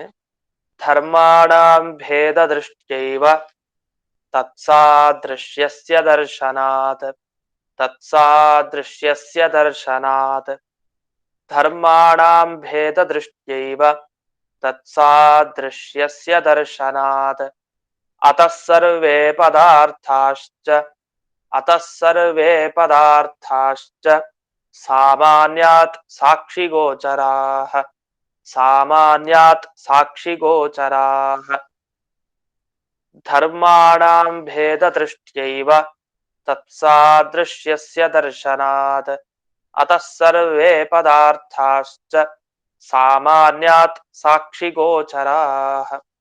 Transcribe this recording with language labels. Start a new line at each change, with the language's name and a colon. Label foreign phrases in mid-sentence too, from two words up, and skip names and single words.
Sanskrit: ಧರ್ಮಾಣಾಂ ಭೇದ ದೃಷ್ಟ್ಯೈವ ತತ್ಸಾದೃಶ್ಯಸ್ಯ ದರ್ಶನಾತ್ ತತ್ಸಾದೃಶ್ಯಸ್ಯ ದರ್ಶನಾತ್ ಧರ್ಮಾಣಾಂ ಭೇದ ದೃಷ್ಟ್ಯೈವ ತತ್ಸಾದೃಶ್ಯಸ್ಯ ದರ್ಶನಾತ್ ಅತಃ ಸರ್ವೇ ಪದಾರ್ಥಾಶ್ಚ ಅತಃ ಸರ್ವೇ ಪದಾರ್ಥಾಶ್ಚ ಸಾಮಾನ್ಯಾತ್ ಸಾಕ್ಷಿಗೋಚರಾಃ ಸಾಮಾನ್ಯಾತ್ ಸಾಕ್ಷಿಗೋಚರಾಃ ಧರ್ಮಾಣಾಂ ಭೇದದೃಷ್ಟ್ಯೈವ ತತ್ಸಾದೃಶ್ಯಸ್ಯ ದರ್ಶನಾತ್ ಅತಃ ಸರ್ವೇ ಪದಾರ್ಥಾಶ್ಚ ಸಾಮಾನ್ಯಾತ್ ಸಾಕ್ಷಿಗೋಚರಾಃ.